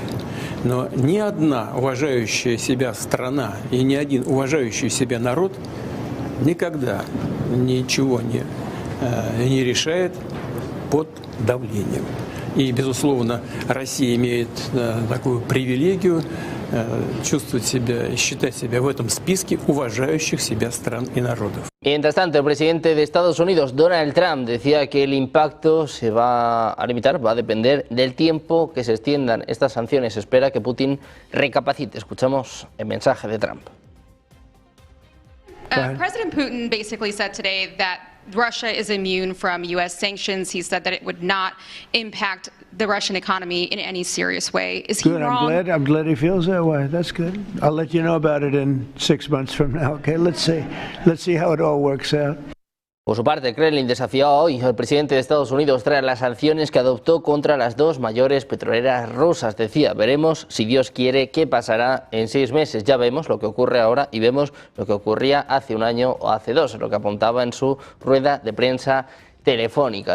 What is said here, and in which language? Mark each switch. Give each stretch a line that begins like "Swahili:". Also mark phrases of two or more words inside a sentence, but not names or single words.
Russian: Но ни одна уважающая себя страна и ни один уважающий себя народ никогда ничего не решает под давлением. И, безусловно, Россия имеет такую привилегию чувствовать себя, считать себя в этом списке уважающих себя стран и народов.
Spanish: Mientras tanto, el presidente de Estados Unidos, Donald Trump, decía que el impacto se va a limitar, va a depender del tiempo que se extiendan estas sanciones. Se espera que Putin recapacite. Escuchamos el mensaje de Trump.
English: President Putin basically said today that Russia is immune from U.S. sanctions. He said that it would not impact the Russian economy in any serious way. Is he wrong? I'm glad he feels that way. That's good. I'll let you know about it in 6 months from now. Okay, let's see how it all works out.
Spanish: Por su parte, el Kremlin desafió hoy al presidente de Estados Unidos tras las sanciones que adoptó contra las dos mayores petroleras rusas. Decía, veremos si Dios quiere qué pasará en 6 meses. Ya vemos lo que ocurre ahora y vemos lo que ocurría hace un año o hace 2, lo que apuntaba en su rueda de prensa telefónica.